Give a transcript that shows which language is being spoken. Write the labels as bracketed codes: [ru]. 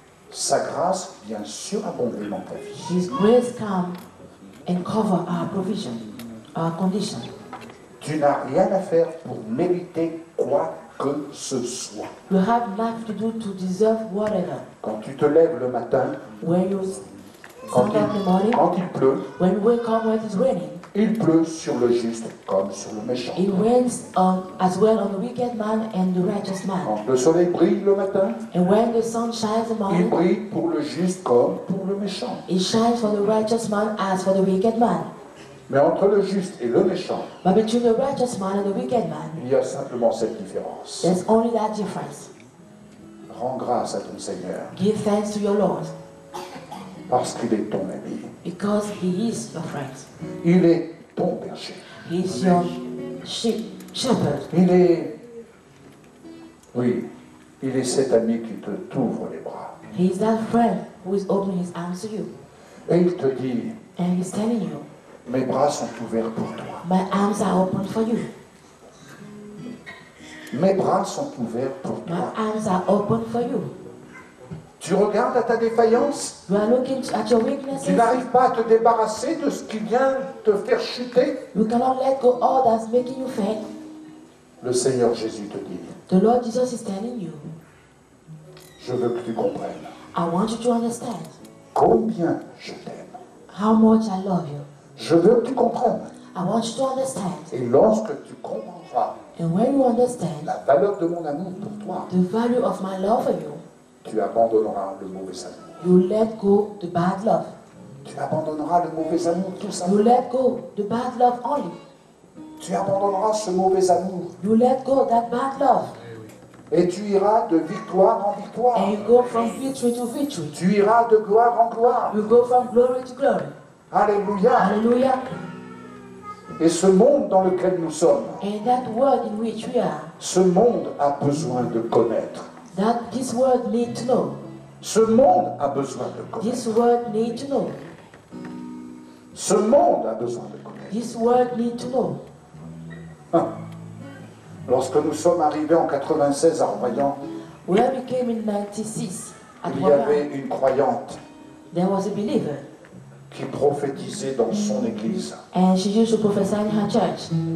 [fr] Sa grâce vient surabonder dans ta vie. [en] His grace come and cover our provision, our condition. [fr] Tu n'as rien à faire pour mériter quoi que ce soit. [en] You have nothing to do to deserve whatever. [fr] Quand tu te lèves le matin, [en] When you [fr] quand [en] stand up in the morning, [fr] il pleut, [en] when you wake up when it is raining, [fr] il pleut sur le juste comme sur le méchant. [en] it rains as well on the wicked man and the righteous man. [fr] Quand le soleil brille le matin, [en] And when the sun shines in the morning, [fr] brille pour le juste comme pour le méchant. [en] it shines for the righteous man as for the wicked man. [fr] Mais entre le juste et le méchant, [en] But between the righteous man and the wicked man, [fr] il y a simplement cette différence. [en] there's only that difference. [fr] Rends grâce à ton Seigneur, [en] Give thanks to your Lord, [fr] parce qu'il est ton ami. [en] because He is your friend. [fr] Il est ton berger. [en] He is your shepherd. [fr] Il est, oui, il est cet ami qui t'ouvre les bras. [en] He is that friend who is opening His arms to you. [fr] Et il te dit, [en] And He's telling you, [fr] mes bras sont ouverts pour toi. [en] my arms are open for you. [fr] Mes bras sont ouverts pour [en] My [fr] toi. [en] arms are open for you. [fr] Tu regardes à ta défaillance. [en] You are looking at your weaknesses. [fr] Tu n'arrives pas à te débarrasser de ce qui vient te faire chuter. [en] You cannot let go all that's making you fail. [fr] Le Seigneur Jésus te dit, [en] The Lord Jesus is telling you, [fr] je veux que tu comprennes [en] I want you to understand [fr] combien je t'aime. [en] how much I love you. [fr] Je veux que tu comprennes. [en] I want you to understand. [fr] Et lorsque tu comprendras [en] And when you understand [fr] la valeur de mon amour pour toi, [en] the value of my love for you, [fr] tu abandonneras le mauvais amour. [en] you let go the bad love. [fr] Tu abandonneras le mauvais amour, tout ça. [en] You let go the bad love only. [fr] Tu abandonneras ce mauvais amour. [en] You let go that bad love. [fr] Et tu iras de victoire en victoire. [en] And you go from victory to victory. [fr] Tu iras de gloire en gloire. [en] You go from glory to glory. [fr] Alléluia. [en] Hallelujah. [fr] Et ce monde dans lequel nous sommes, [en] And that world in which we are, [fr] ce monde a besoin de connaître. [en] that this world need to know. [fr] Ce monde a besoin de connaître. [en] This world need to know. [fr] Ce monde a besoin de connaître. [en] This world need to know. [fr] Lorsque nous sommes arrivés en 96 à Royan, [en] When we came in 96 at [fr] il y avait [en] Royan, [fr] une croyante [en] there was a believer, [fr] qui prophétisait dans son église. [en] and she used to prophesy in her church.